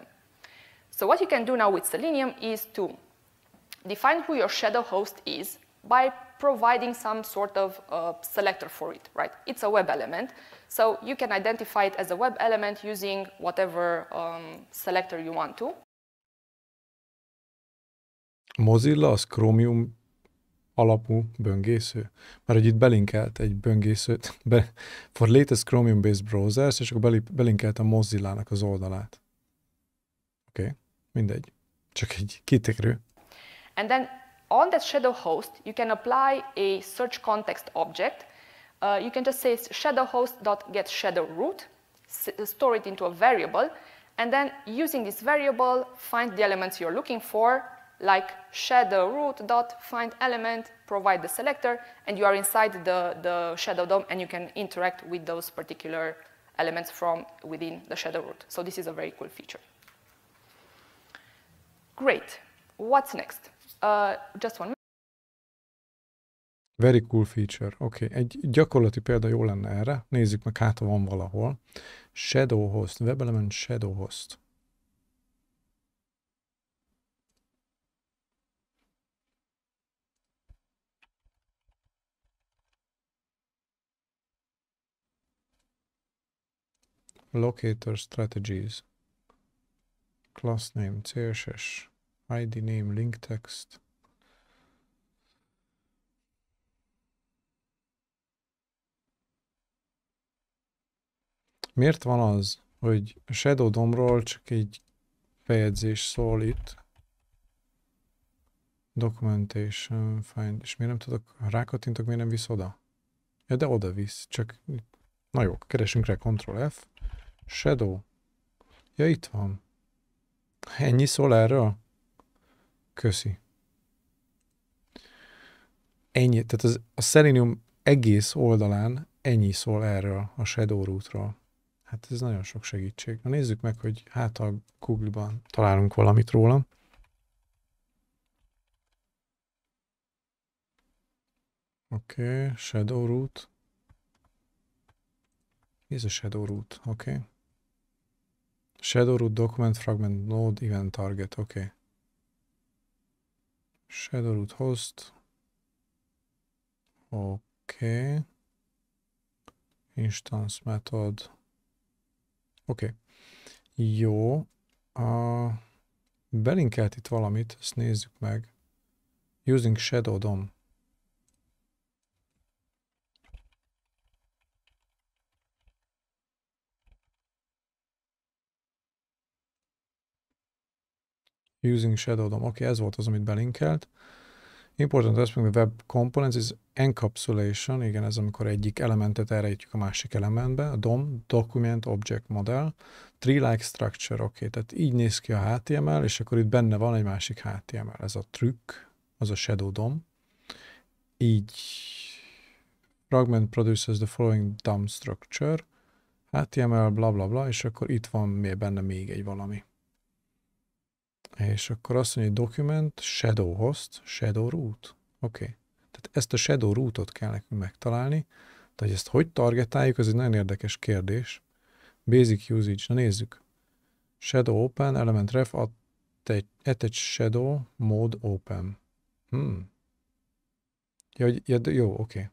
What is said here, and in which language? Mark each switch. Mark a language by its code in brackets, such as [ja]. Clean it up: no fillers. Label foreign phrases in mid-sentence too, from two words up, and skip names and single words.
[en] So what you can do now with Selenium is to define who your shadow host is by providing some sort of selector for it, right? It's a web element, so you can identify it as a web element using whatever selector you want to. [hu] Mozilla az Chromium alapú böngésző? Mert hogy itt belinkelt egy böngészőt, [en] for latest Chromium-based browsers, [hu] és akkor belinkelt a Mozillának az oldalát. Oké, mindegy. Csak egy kitekrő. [en] And then on that shadow host, you can apply a search context object. You can just say shadow host.getShadowRoot, store it into a variable, And then using this variable, find the elements you're looking for, like shadow root dot find element, provide the selector, and you are inside the shadow DOM, and you can interact with those particular elements from within the shadow root. So this is a very cool feature. Great. What's next? Just one minute. Very cool feature. [hu] Oké, egy gyakorlati példa jó lenne erre. Nézzük meg, hát ha van valahol. [en] Shadow host, webelement shadow host. Locator strategies. Class name, CSS, ID name, link text. [hu] Miért van az, hogy a Shadow DOM-ról csak egy bejegyzés szól itt? [en] Documentation, find, [hu] és miért nem tudok, rákattintok, miért nem visz oda? Ja, de oda visz, csak, na jó, keresünk rá, Ctrl F, Shadow, ja, itt van. Ennyi szól erről? Köszi. Ennyi, tehát a Selenium egész oldalán ennyi szól erről, a Shadow rootról. Hát ez nagyon sok segítség. Na nézzük meg, hogy hát a Google-ban találunk valamit róla. Oké, Shadow root. Mi ez a Shadow root? Oké. [en] Shadow root document fragment node event target. Oké. Shadow root host. Oké. Instance method. [hu] Oké. Jó. Belinkelt itt valamit, ezt nézzük meg. [en] Using Shadow DOM. Using Shadow DOM. [hu] Oké, ez volt az, amit belinkelt. [en] Important aspect of web components is encapsulation. [hu] Igen, ez amikor egyik elementet elrejtjük a másik elementbe. A DOM, [en] Document Object Model. Tree-like structure. [hu] Oké, tehát így néz ki a HTML, és akkor itt benne van egy másik HTML. Ez a trükk, az a Shadow DOM. [en] Így fragment produces the following DOM structure. [hu] HTML, bla bla bla, és akkor itt van benne még egy valami. És akkor azt mondja, hogy document, shadow host, shadow root. Oké. Tehát ezt a shadow rootot kell nekünk megtalálni. Tehát ezt hogy targetáljuk, ez egy nagyon érdekes kérdés. [en] Basic usage, [hu] na nézzük. [en] Shadow open, element ref, attach shadow, mode open. [hu] Ja, jó, oké.